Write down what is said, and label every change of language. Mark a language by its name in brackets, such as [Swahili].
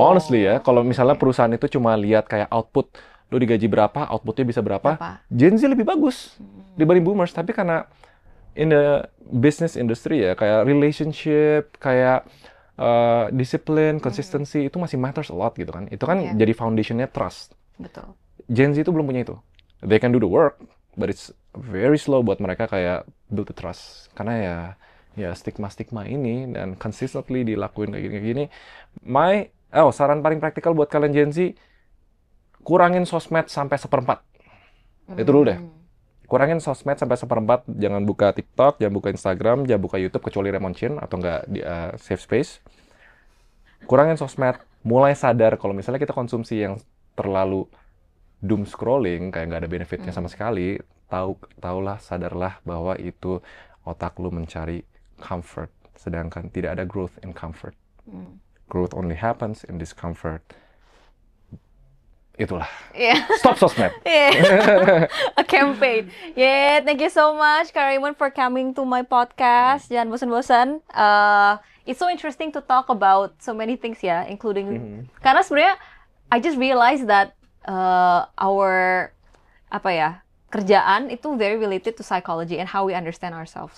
[Indonesian] Honestly ya, kalau misalnya perusahaan itu cuma lihat kayak output, lu digaji berapa, outputnya bisa berapa, Gen Z lebih bagus dibanding boomers. Tapi karena [English] in the business industry [Indonesian] ya, kayak relationship, kayak disiplin, consistency, itu masih [English] matters a lot [Indonesian] gitu kan. Itu kan jadi foundationnya trust. Betul. Gen Z itu belum punya itu. [English] They can do the work, but it's very slow [Indonesian] buat mereka kayak [English] build the trust. [Indonesian] Karena ya stigma-stigma ini dan consistently dilakuin kayak gini. Saran paling praktikal buat kalian Gen Z, kurangin sosmed sampai 1/4. Itu dulu deh. Kurangin sosmed sampai 1/4, jangan buka TikTok, jangan buka Instagram, jangan buka YouTube kecuali Raymond Chin atau enggak di safe space. Kurangin sosmed, mulai sadar kalau misalnya kita konsumsi yang terlalu doom scrolling, kayak nggak ada benefitnya sama sekali, tahulah, sadarlah bahwa itu otak lu mencari comfort, sedangkan tidak ada [English] growth in comfort. Growth only happens in discomfort. [Indonesian] Itulah. Stop sosmed. [English] A campaign. Thank you so much, Kak Raymond, for coming to my podcast. [Indonesian] Jangan bosan-bosan. [English] It's so interesting to talk about so many things ya, including [Indonesian] karena sebenarnya [English] I just realized that our [Indonesian] kerjaan itu [English] very related to psychology and how we understand ourselves.